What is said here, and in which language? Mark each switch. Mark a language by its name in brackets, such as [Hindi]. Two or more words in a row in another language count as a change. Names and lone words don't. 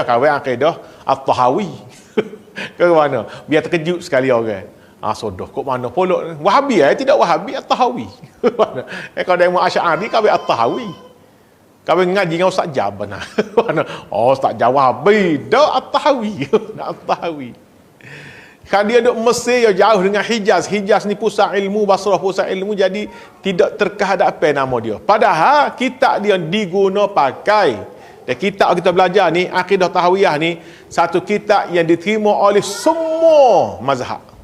[Malay] Kawan akidah At-Tahawi. Ke mana? Biar terkejut sekali orang. Sodoh kok mana pula Wahabi tidak Wahabi At-Tahawi. Kalau demo Asy'ari kawan At-Tahawi. Kawan ngaji dengan Ustaz Jaban. Ustaz Jawabi dak At-Tahawi. At-Tahawi. Kan dia duduk Mesir jauh dengan Hijaz. Hijaz ni pusat ilmu, Basrah pusat ilmu, jadi tidak terkehadapan nama dia. Padahal kitab dia diguna pakai. Dan kitab kita belajar ni, Akidah Tahawiyah ni, satu kitab yang diterima oleh semua mazhab.